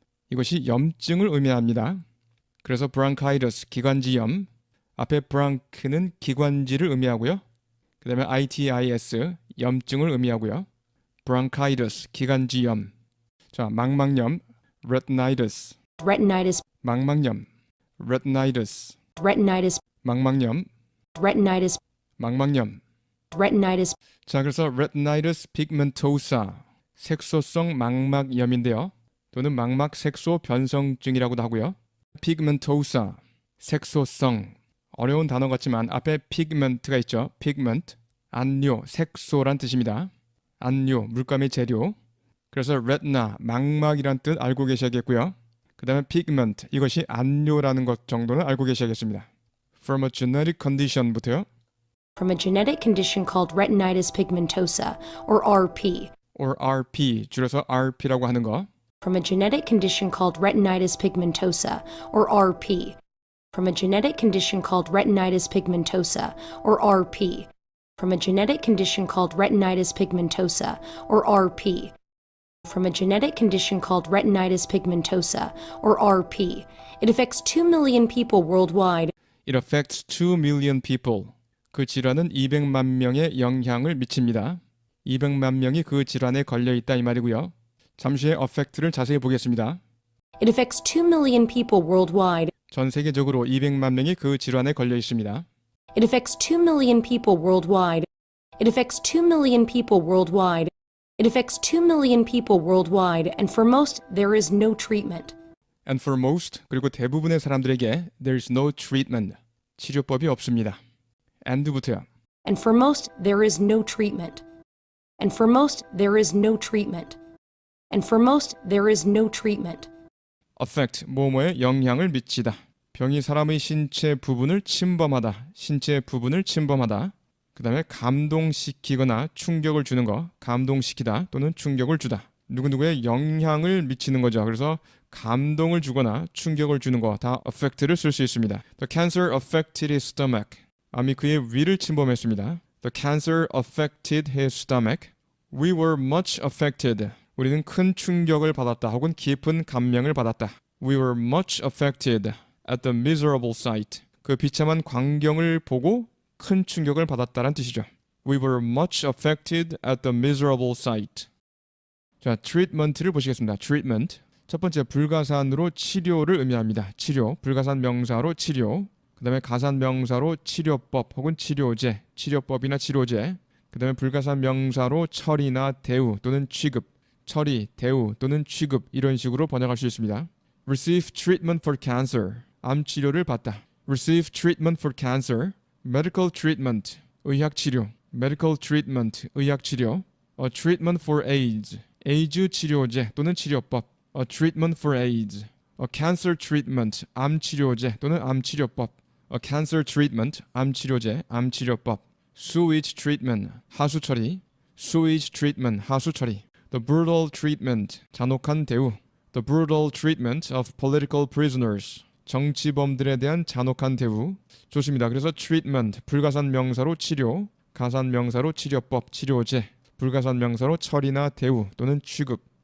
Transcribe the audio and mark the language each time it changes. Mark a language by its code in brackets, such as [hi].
[ko] 이것이 염증을 의미합니다. 그래서 bronchitis, 기관지염. 앞에 bronch는 기관지를 의미하고요. 그 다음에 itis, 염증을 의미하고요. bronchitis, 기관지염. 자, 망막염, retinitis. 망막염, retinitis. 망막염, 망막염. 자, 그래서 retinitis pigmentosa, 색소성 망막염인데요. 또는 망막 색소 변성증이라고도 하고요. pigmentosa, 색소성. 어려운 단어 같지만 앞에 pigment가 있죠. pigment, 안료, 색소란 뜻입니다. 안료, 물감의 재료. 그래서 retina, 망막이란 뜻 알고 계셔야겠고요. 그 다음에 pigment, 이것이 안료라는 것 정도는 알고 계셔야겠습니다. [en] From a genetic condition부터요. From a genetic condition called retinitis pigmentosa, or RP. [ko] or RP, 줄여서 RP라고 하는 거. [en] From a genetic condition called retinitis pigmentosa, or RP. From a genetic condition called retinitis pigmentosa, or RP. From a genetic condition called retinitis pigmentosa, or RP. From a genetic condition called retinitis pigmentosa, or RP. It affects 2 million people worldwide. It affects 2 million people. [ko] 그 질환은 200만 명에 영향을 미칩니다. 200만 명이 그 질환에 걸려 있다 이 말이고요. 잠시 후에 affect를 자세히 보겠습니다. [en] It affects 2 million people worldwide. [ko] 전 세계적으로 200만 명이 그 질환에 걸려 있습니다. [en] It affects 2 million people worldwide. It affects 2 million people worldwide. It affects 2 million people worldwide, and for most, there is no treatment. And for most, [ko] 그리고 대부분의 사람들에게 [en] there is no treatment, [ko] 치료법이 없습니다. [en] and부터요. And for most, there is no treatment. and for most, there is no treatment. And for most, there is no treatment. [ko] affect, 뭐뭐에 영향을 미치다. 병이 사람의 신체 부분을 침범하다. 신체 부분을 침범하다. 그 다음에 감동시키거나 충격을 주는 거. 감동시키다 또는 충격을 주다. 누구누구에 영향을 미치는 거죠. 그래서 감동을 주거나 충격을 주는 거 다 affect를 쓸 수 있습니다. [en] The cancer affected his stomach. [ko] 암이 그의 위를 침범했습니다. [en] The cancer affected his stomach. We were much affected. [ko] 우리는 큰 충격을 받았다 혹은 깊은 감명을 받았다. [en] We were much affected at the miserable sight. [ko] 그 비참한 광경을 보고 큰 충격을 받았다는 뜻이죠. [en] We were much affected at the miserable sight. [ko] 자, treatment를 보시겠습니다. [en] treatment. [ko] 첫 번째 불가산으로 치료를 의미합니다. 치료, 불가산 명사로 치료. 그 다음에 가산 명사로 치료법 혹은 치료제, 치료법이나 치료제. 그 다음에 불가산 명사로 처리나 대우 또는 취급, 처리, 대우 또는 취급 이런 식으로 번역할 수 있습니다. [en] Receive treatment for cancer. [ko] 암 치료를 받다. [en] Receive treatment for cancer. Medical treatment. [ko] 의학 치료. [en] Medical treatment. 의학 치료. A treatment for AIDS. [ko] 에이즈 치료제 또는 치료법. [en] A treatment for AIDS. A cancer treatment. [ko] 암 치료제 또는 암 치료법. [en] A cancer treatment. [ko] 암 치료제, 암 치료법. [en] Sewage treatment. [ko] 하수 처리. [en] Sewage treatment. [ko] 하수 처리. [en] The brutal treatment. [ko] 잔혹한 대우. [en] The brutal treatment of political prisoners. [ko] 정치범들에 대한 잔혹한 대우. 좋습니다. 그래서 treatment, 불가산 명사로 치료, 가산 명사로 치료법, 치료제, 불가산 명사로 처리나 대우 또는 취급.